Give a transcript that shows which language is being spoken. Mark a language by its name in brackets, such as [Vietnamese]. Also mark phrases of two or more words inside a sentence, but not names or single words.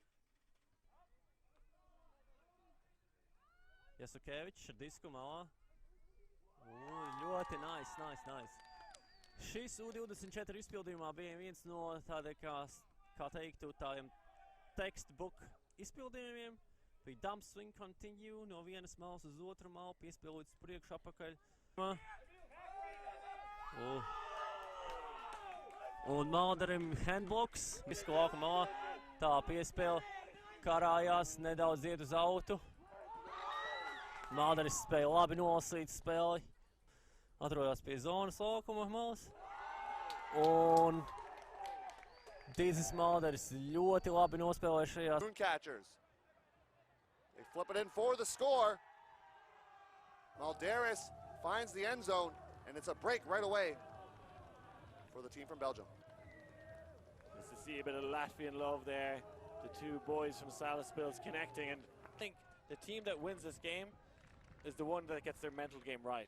[Latvian] Jasakevičs ar disku malā. Ļoti nice. Šis U24 izpildījumā bija viens no tādiem, kā teiktu, tādiem textbook izpildījumiem. Bija [English] dump swing continue [Latvian] no vienas malas uz otru malu, piespēlīts priekšu apakaļ. Un Malderim handblocks, visu lauka malā. Tā piespēle karājās, nedaudz iet uz autu. Malderis spēja labi nolasīt spēli. Atrodās pie zonas laukuma malas. Un Dīdzis Malderis ļoti labi nospēlē šajā. [English] Mooncatchers. They flip it in for the score. Malderis finds the end zone, and it's a break right away for the team from Belgium. Nice to see a bit of Latvian love there. The 2 boys from Salaspils connecting, and I think the team that wins this game is the one that gets their mental game right.